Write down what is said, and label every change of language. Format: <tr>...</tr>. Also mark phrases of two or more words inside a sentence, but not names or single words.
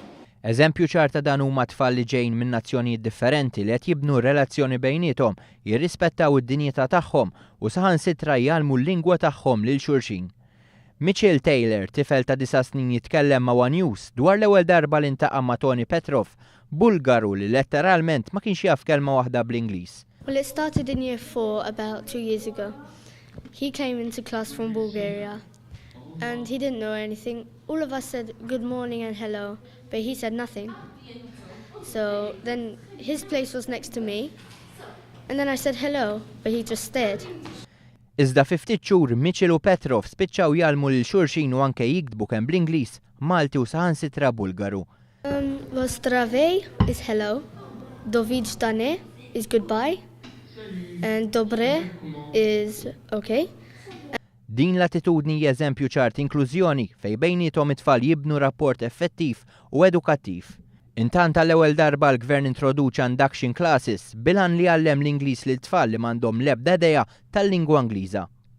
<mt>Eżempju ċarta dan huma tfal li ġejjin minn nazzjonijiet differenti li qed jibnu relazzjoni bejniethom, jirrispettaw id-dinjità tagħhom u saħansitra jgħallmu l-lingwa tagħhom lil xulxin. Mitchell Taylor, tifel ta' 9 snin jitkellem ma' One News dwar l-ewwel darba li ntaqa' ma' Tony Petrov, Bulgaru li letteralment ma kienx jaf kelma waħda bl-Ingliż.</mt> <en>Well, it started in year 4 about 2 years ago. He came into class from Bulgaria and he didn't know anything. All of us said good morning and hello, but he said nothing. So then his place was next to me and then I said hello, but he just stared.</en> <mt>Iżda fi ftit xhur Mitchell u Petrov spiċċaw jgħallmu lil xulxin u anke jiktbu kemm bl-Ingliż, Malti u saħansitra Bulgaru.</mt> <en>Zdravej is hello, doviđdane is goodbye, and dobre is okay.</en> <mt>Din l-attitudni eżempju ċart inklużjoni fejn bejniethom it-tfal jibnu rapport effettiv u edukattiv. Intant tal-ewwel darba l-Gvern introduċa</mt> <en>induction classes</en> <mt>bilan li għallem l-Ingliż lil tfal li m'għandhom l-ebda idea tal-lingwa Ingliża.</mt>